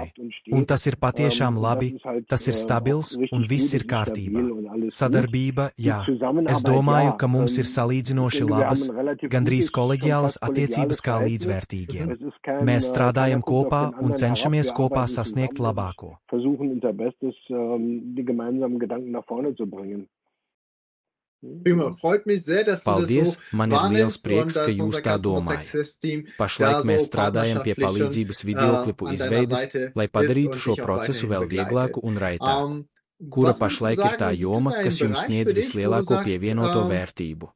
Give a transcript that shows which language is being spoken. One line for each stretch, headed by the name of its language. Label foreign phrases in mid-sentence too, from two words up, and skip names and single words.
Latvian: Un tas ir patiešām labi, tas ir stabils un viss ir kārtībā. Sadarbība, jā. Es domāju, ka mums ir salīdzinoši labas, gandrīz koleģiālas attiecības kā līdzvērtīgiem. Mēs strādājam kopā un cenšamies kopā sasniegt labāk.
German: Versuchen unser Bestes, die gemeinsamen Gedanken nach vorne zu bringen.
Latvian: Paldies, man ir liels prieks, ka jūs tā domājat. Pašlaik mēs strādājam pie palīdzības videoklipu izveides, lai padarītu šo procesu vēl vieglāku un raitāku. Kura pašlaik ir tā joma, kas jums sniedz vislielāko pievienoto vērtību?